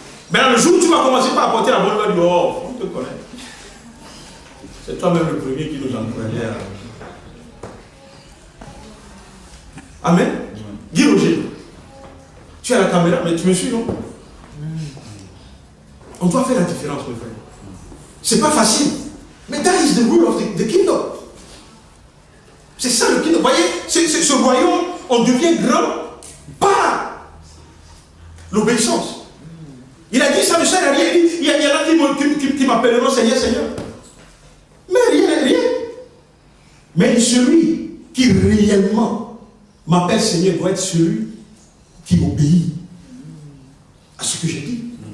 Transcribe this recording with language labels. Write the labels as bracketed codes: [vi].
[fr] Maintenant, le jour où tu vas commencer par apporter la bonne nouvelle, tu vas dire, oh, on te connaît. C'est toi-même le premier qui nous encourageait à... Amen. Dis Roger, tu as la caméra, mais tu me suis, non? On doit faire la différence, mes frères. C'est pas facile. Mais [en] that is the rule of the kingdom. [fr] C'est ça le kingdom. Vous voyez, ce royaume, on devient grand par l'obéissance. Il a dit, ça ne sert à rien. Il y en a qui m'appelleront Seigneur, Seigneur. Mais rien. Mais celui qui réellement m'appelle Seigneur doit être celui qui obéit à ce que j'ai dit.